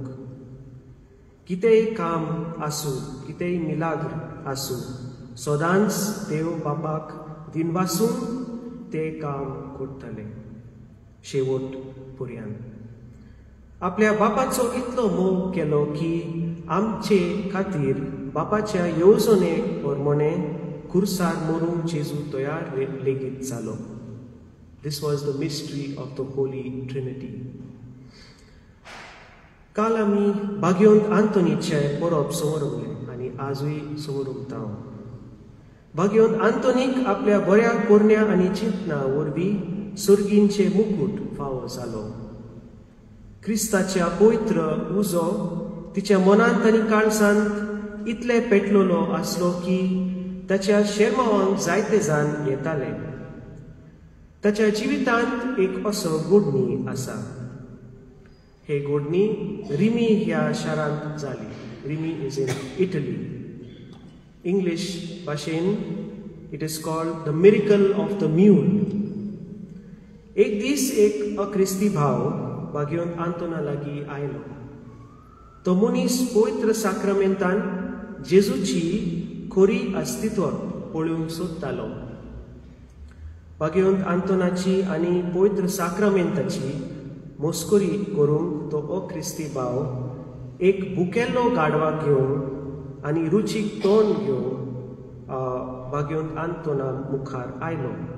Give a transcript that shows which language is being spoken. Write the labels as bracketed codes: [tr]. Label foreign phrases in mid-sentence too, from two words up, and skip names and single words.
[kok] कितेंय काम आसूं, कितेंय मिलाग्र आसूं, सदांच देव बापाक दिनवासून ते काम करताले शेवट पर्यंत. आपल्या बापाचो इतलो मोग केलो की आमचे खातीर बापाच्या येवजणे प्रमाणे खुर्सार मरूंक जेजू तयार लेगीत जालो. [en] This was the mystery of the Holy Trinity. [kok] काल आमी भाग्यवंत आंतोनीचे परब समोरले आनी आजूय समोरुंता. भाग्यवंत आंतोनीक आपल्या बऱ्या कोरण्या आनी चिंतना वरवीं सर्गींचे मुकुट फावो जालो. क्रिस्ताच्या पवित्र उजो तिच्या मनांत आनी काळजांत इतले पेटलोलो आसलो की ताच्या शेरमावांक जायते जाण येताले. ताच्या जिवितांत एक असो घडणी आसा. हे घडणी रिमी ह्या शारांत जाली. [en] Rimi is in Italy. [kok] इंग्लीश भाशेन [en] it is called the miracle of the mule. [kok] एक दीस एक अक्रिस्ती भाव भाग्यवंत आंतोना लागीं आयलो. तो मनीस पवित्र साक्रामेंतान जेजूची खरी अस्तित्व पळोवंक सोदतालो. भाग्यवंत आंतोनाची आनी पवित्र साक्रामेंताची मस्करी करूंक तो अख्रिस्ती भाव एक भुकेल्लो गाडवा घेवन आनी रुचीक तोंड घेवन भाग्यवंत आंतोना मुखार आयलो.